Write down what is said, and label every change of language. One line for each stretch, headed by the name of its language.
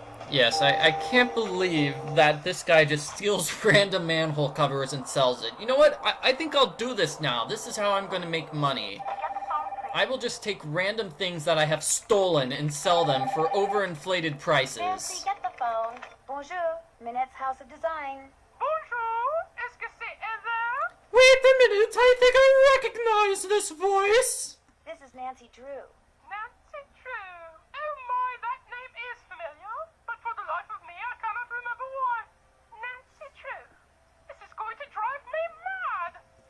English: Yes, I can't believe that this guy just steals random manhole covers and sells it. You know what? I think I'll do this now. This is how I'm going to make money. I will just take random things that I have stolen and sell them for overinflated prices. Nancy, get the phone.
French: Bonjour, Minette's House of Design. Bonjour, est-ce que c'est Heather?
English: Wait a minute, I think I recognize this voice. This is Nancy Drew. Nancy True. Oh my, that name is familiar, but for the life of me, I cannot remember why. Nancy True. This is going to drive me mad.